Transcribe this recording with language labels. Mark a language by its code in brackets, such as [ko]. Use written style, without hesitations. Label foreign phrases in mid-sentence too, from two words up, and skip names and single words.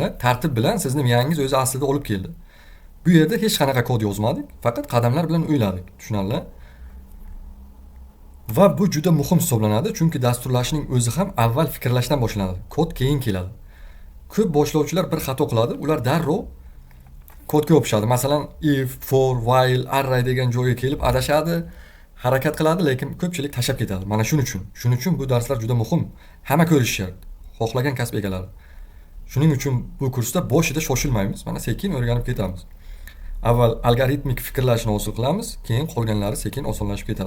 [uz] Tartib bilan sizni miyangiz o'zi aslida olib keldi. Bu yerda hech qanaqa kod yozmadik, faqat qadamlar bilan o'yladik, tushunarli? Va bu juda muhim hisoblanadi, chunki dasturlashning o'zi ham avval fikrlashdan boshlanadi. Kod keyin keladi. Ko'p boshlovchilar bir xato qiladi, ular darrov kodga yopishadi. Masalan, [en] if, for, while, array [uz] degan joyga kelib adashadi, harakat qiladi, lekin ko'pchilik tashab ketadi. Mana shuning uchun bu darslar juda muhim. Hamma ko'rishi shart. Xohlagan kasb egalari. Shuning uchun bu kursda boshida shoshilmaymiz, mana sekin o'rganib ketamiz. Avval algoritmik fikrlashni hosil qilamiz, keyin qolganlari sekin osonlashib ketadi.